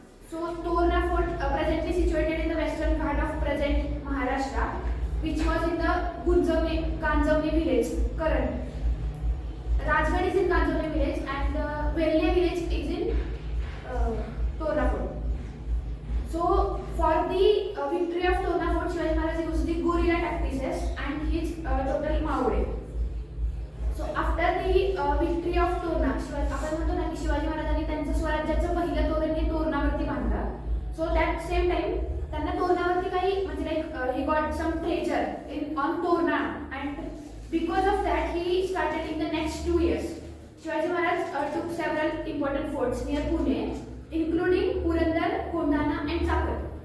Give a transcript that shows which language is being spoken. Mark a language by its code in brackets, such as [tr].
[en] So Torna fort presently situated in the western part of present Maharashtra, which was in the Ganjavne village current. Rajgarh is in Ganjavne village and Velne village is in Torna fort. So for the victory of Torna fort, Shivaji Maharaj used the guerrilla tactics and his total Maure. So after the victory of Torna, [mr] आपण म्हणतो ना की शिवाजी महाराजांनी त्यांचं स्वराज्याचं पहिलं तोरण हे तोरणावरती बांधलं. [en] So that same time [mr] त्यांना तोरणावरती काही म्हणजे [en] like he got some treasure on Torna, and because of that he started in the next 2 years. Shivaji Maharaj took several important forts near Pune, including Purandar, Kondana and Chakar.